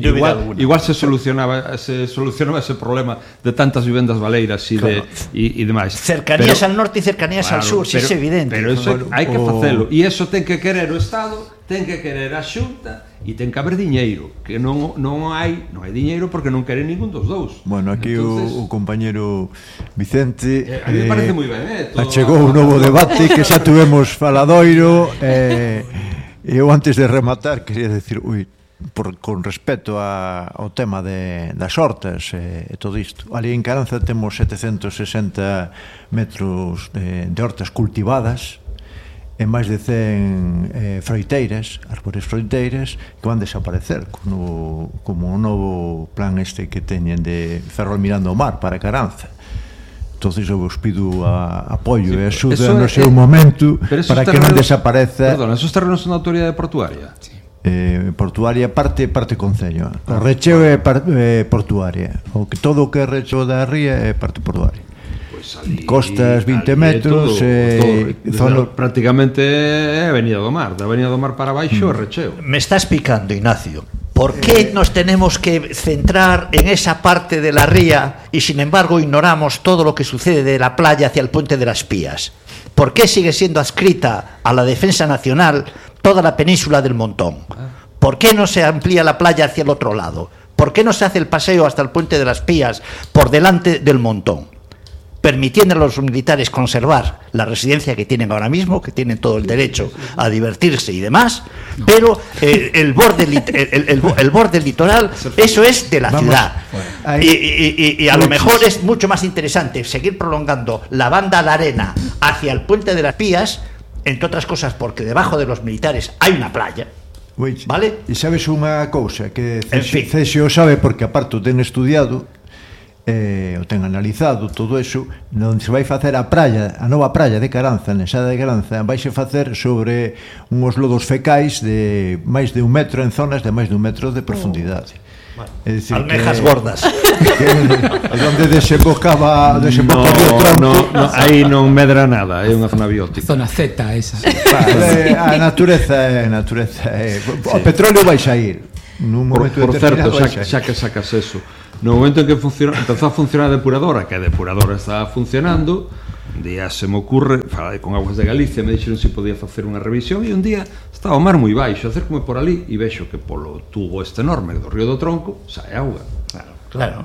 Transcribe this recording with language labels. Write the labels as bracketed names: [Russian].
[Galician] igual se solucionaba ese problema de tantas vivendas baleiras e demais. Cercanías al norte e cercanías al sur, si é evidente. Pero eso hai que facelo. E eso ten que querer o Estado, ten que querer a Xunta e ten que haber diñeiro, que non hai diñeiro porque non quere ningún dos dous. Bueno, aquí entonces, o compañero Vicente, a mí me parece moi ben, achegou un novo debate que xa tivemos faladoiro, eu antes de rematar quería decir, con respecto ao tema das hortas e todo isto, ali en Caranza temos 760 metros de hortas cultivadas e máis de 100 froiteiras, árbores froiteiras, que van desaparecer como o novo plan este que teñen de Ferrol mirando o mar para Caranza. Entonces eu vos pido apoio e axuda no seu momento para que non desapareza. Perdón, esos terrenos son da autoridade portuaria. Portuaria parte concello. Recheo é portuaria. O que todo o que é recheo da ría é parte portuaria. Pues ali, costas 20 metros prácticamente é Avenida do Mar, da Avenida do Mar para baixo é recheo. Me estás picando, Ignacio. [Spanish] ¿Por qué nos tenemos que centrar en esa parte de la ría y, sin embargo, ignoramos todo lo que sucede de la playa hacia el Puente de las Pías? ¿Por qué sigue siendo adscrita a la Defensa Nacional toda la península del Montón? ¿Por qué no se amplía la playa hacia el otro lado? ¿Por qué no se hace el paseo hasta el Puente de las Pías por delante del Montón, permitiendo a los militares conservar la residencia que tienen ahora mismo, que tienen todo el derecho a divertirse y demás, pero el borde litoral, eso es de la ciudad. Y a lo mejor es mucho más interesante seguir prolongando la banda de arena hacia el Puente de las Pías, entre otras cosas porque debajo de los militares hay una playa. ¿Vale? Y sabes una cosa, [Galician] que Cesio sabe porque aparte ten estudiado, o ten analizado todo eso, onde se vai facer a nova praia de Caranza, na ensada de Caranza, vai se facer sobre unhos lodos fecais de máis de un metro, en zonas de máis de un metro de profundidade. [Spanish] Es decir, almejas gordas. Donde desembocaba no, el tronco. No, ahí no medra nada, es una zona biótica. Zona Z esa. [Galician] A natureza, natureza. O sí. Petróleo vais a ir. Nun momento por certo, xa que sacas eso. No momento en que empezou a funcionar a depuradora, que a depuradora estaba funcionando, un día se me ocurre, falei con Aguas de Galicia, me dixeron se podía facer unha revisión, e un día estaba o mar moi baixo, acércome por ali e vexo que polo tubo este enorme do río do Tronco sae auga. Claro.